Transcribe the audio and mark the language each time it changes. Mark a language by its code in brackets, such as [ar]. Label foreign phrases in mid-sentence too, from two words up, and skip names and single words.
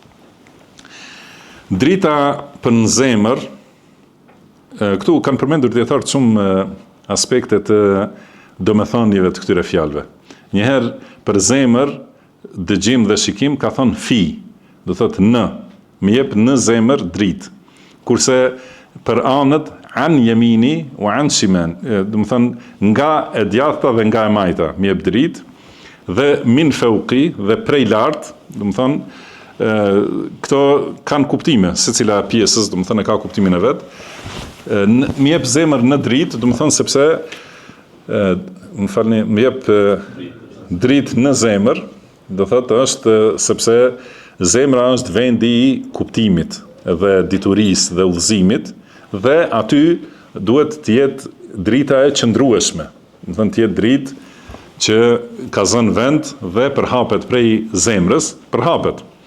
[sq] Drita për në zemër, këtu kanë përmendur dietarët shumë aspekte të domethënieve të këtyre fjalëve. Njëherë për zemër, dëgjim dhe shikim ka thonë fi, do thotë në, më jep në zemër dritë. Kurse për anët [ar] عن يميني وعن شمالي, [sq] do të thonë nga e djathta dhe nga e majta, më jep dritë, dhe [ar] من فوقي [sq] dhe prej lart, do të thonë këto kanë kuptime, secila pjesës, do të thonë ka kuptimin e vet. Më jep zemër në dritë, do të thonë sepse më jep dritë në zemër, do thotë është sepse zemra është vendi i kuptimit dhe diturisë dhe udhëzimit, dhe aty duhet të jetë drita e qëndrueshme, do thonë të jetë dritë që ka zënë vend dhe përhapet prej zemrës, përhapet.